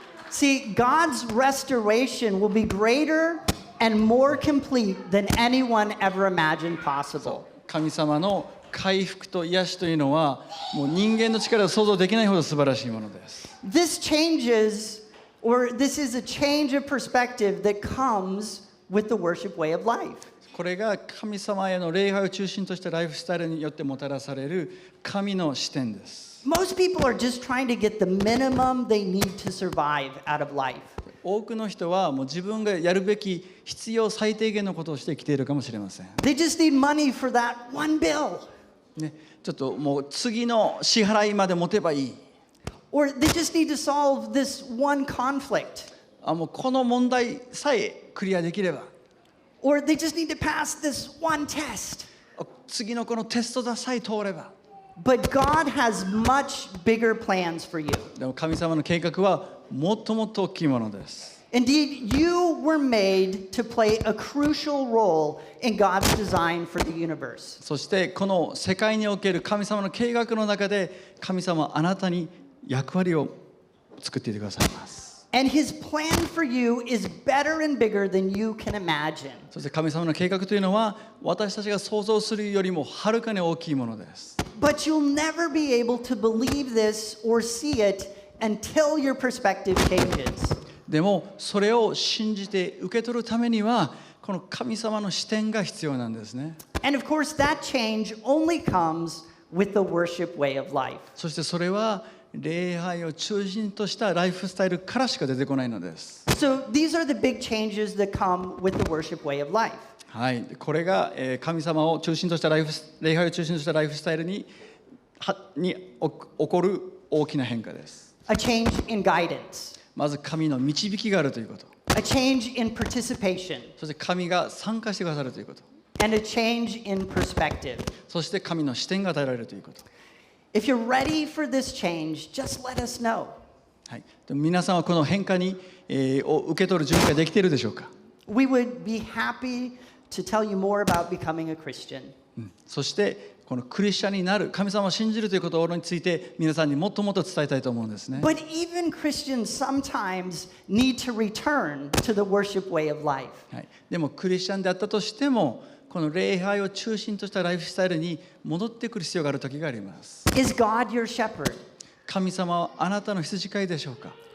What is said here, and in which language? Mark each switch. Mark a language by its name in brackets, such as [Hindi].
[English] See, God's restoration will be greater and more complete than anyone ever imagined possible. [Japanese] 神様の回復と癒しというのはもう人間の力で想像できないほど素晴らしいものです。 [English] This changes, or this is a change of perspective that comes with the worship way of life. [Japanese] これが神様への礼拝を中心としたライフスタイルによってもたらされる神の視点です。 [English] Most people are just trying to get the minimum they need to survive out of life. [Japanese] 多くの人はもう自分がやるべき必要最低限のことをして生きているかもしれません。 [English] They just need money for that one bill. [Japanese] ね、ちょっともう次の支払いまで持てばいい。 [English] Or they just need to solve this one conflict. [Japanese] もうこの問題さえクリアできれば。 [English] Or they just need to pass this one test. [Japanese] 次のこのテストさえ通れば。 [English] But God has much bigger plans for you. [Japanese] でも神様の計画はもっともっと大きいものです。 [English] Indeed, you were made to play a crucial role in God's design for the universe. [Japanese] そしてこの世界における神様の計画の中で神様はあなたに役割を作っていてくださいます。 [English] And His plan for you is better and bigger than you can imagine. [Japanese] そして神様の計画というのは私たちが想像するよりもはるかに大きいものです。 [English] But you'll never be able to believe this or see it until your perspective changes. [Japanese] でもそれを信じて受け取るためにはこの神様の視点が必要なんですね。 [English] And of course, that change only comes with the worship way of life. [Japanese] そしてそれは礼拝を中心としたライフスタイルからしか出てこないのです。 [English] So these are the big changes that come with the worship way of life. [Japanese] はい、これが神様を中心とした礼拝を中心としたライフスタイルに起こる大きな変化です。 [English] A change in guidance. [Japanese] まず神の導きがあるということ。 [English] A change in participation. [Japanese] そして神が参加してくださるということ。 [English] And a change in perspective. [Japanese] そして神の視点が与えられるということ。 [English] If you're ready for this change, just let us know. [Japanese] はい、皆さんはこの変化に、を受け取る準備ができているでしょうか。 [English] We would be happy to tell you more about becoming a Christian. [Japanese] そしてこのクリスチャンになる、神様を信じるということについて皆さんにもっともっと伝えたいと思うんですね。 [English] But even Christians sometimes need to return to the worship way of life. [Japanese] はい、でもクリスチャンであったとしてもこの礼拝を中心としたライフスタイルに戻ってくる必要がある時があります。 [English] Is God your shepherd? [Japanese] 神様はあなたの羊飼いでしょうか。